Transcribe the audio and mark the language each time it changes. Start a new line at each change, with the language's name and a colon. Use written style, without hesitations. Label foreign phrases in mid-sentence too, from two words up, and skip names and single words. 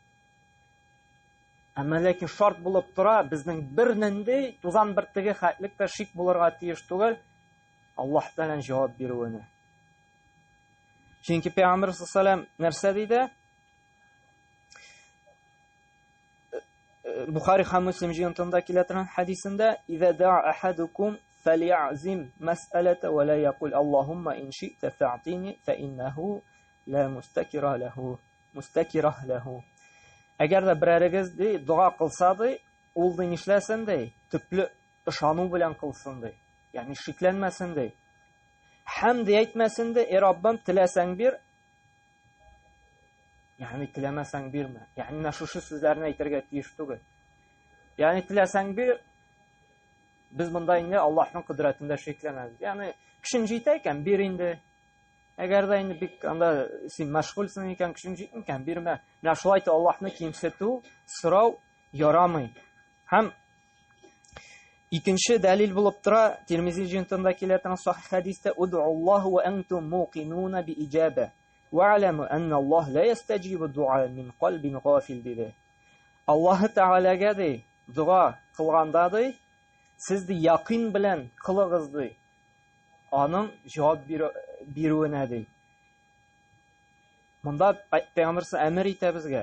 Tatar: Әмма ләкин шарт булып тора, безнең бернинди тузан бер теге хәтлек тә шик булырга тиеш түгел, Аллаһ Тәгалә җавап бирүенә. Чөнки Пәйгамбер саллаллаһу нәрсә диде? Бухари һәм Муслим җыентында килә торган хадисендә:
Arabic: "إذا دعا أحدكم فليعزم المسألة ولا يقل اللهم إن شئت فأعطني فإنه لا مستكره له."
Tatar: Әгәр дә берәрегез ди дуа кылса ди, ул ди нишләсен ди? Төпле ышану белән кылсын ди. Ягъни шикләнмәсен ди. Һәм ди әйтмәсен ди: "Раббым, теләсәң бир." Ягъни теләмәсәң бирмә. Ягъни менә шушы сүзләрне әйтергә тиеш түгел. Ягъни теләсәң бир, без монда инде Аллаһның кудрәтендә шикләнәбез. Ягъни көчең җитә икән, бир инде. Әгәр дә инде бик анда син мәшгульсың икән, көчең җитми икән, бирмә. Менә шулай итеп Аллаһны кимсетү, сорау ярамый. Һәм икенче дәлил булып тора, Тирмизи җыентында килә торган сахих хадистә:
Arabic: "ادعوا الله وأنتم موقنون بالإجابة. واعلموا أن الله لا يستجيب دعاء من قلب غافل" диде.
Tatar: Аллаһ Тәгаләгә ди дуа кылганда ди, сез ди якин белән кылыгыз ди. Аның җавап бирүенә ди. Монда Пәйгамбер әмер итә безгә.